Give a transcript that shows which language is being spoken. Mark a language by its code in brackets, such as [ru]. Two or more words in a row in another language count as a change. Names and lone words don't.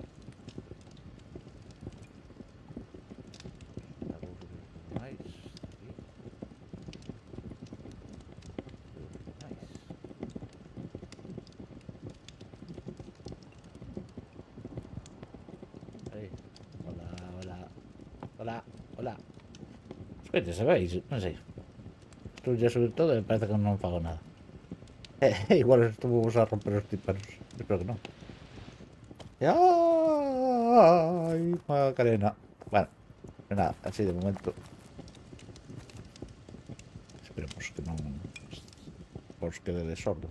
[pt] Vou subir um pouco mais daqui. Mais. Aí. Olá, olá. Olá, olá. [gl] Escoite, sabéis? Non sei. Estou a subir todo e parece que non fago nada. Igual estuvo a romper os tímpanos. Espero que non. Ay, Macarena. Bueno, nada, así de momento. Esperemos que non os quede de sordos.